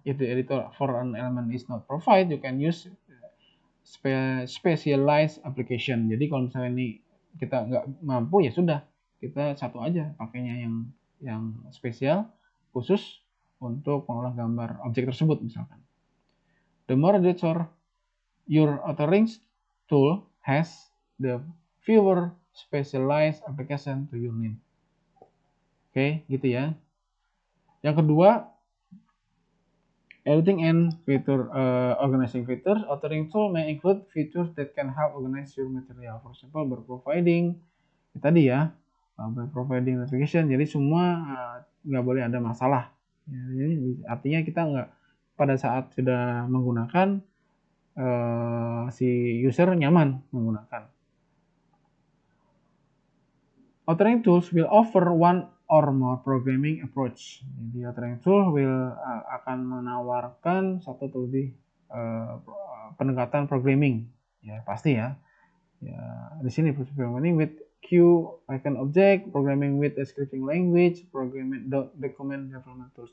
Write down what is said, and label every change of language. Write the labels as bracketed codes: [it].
[en] If the editor for an element is not provided, you can use specialized application. [id] Jadi kalau misalnya ini kita nggak mampu ya sudah, kita satu aja pakainya yang spesial khusus untuk mengolah gambar objek tersebut misalkan. [en] The more editor your authoring tool has, the fewer specialized application to your need. [id] Oke, gitu ya. Yang kedua, [en] editing and feature organizing features. Authoring tool may include features that can help organize your material. For example, by providing [id] tadi ya, [en] by providing notification. [id] Jadi semua nggak boleh ada masalah. Ya, jadi artinya kita nggak pada saat sudah menggunakan si user nyaman menggunakan. [en] Authoring tools will offer one or more programming approach. [id] Jadi authoring tool akan menawarkan satu atau lebih pendekatan programming. Ya pasti ya. Ya di sini [en] programming with queue icon object, programming with a scripting language, programming document development tools.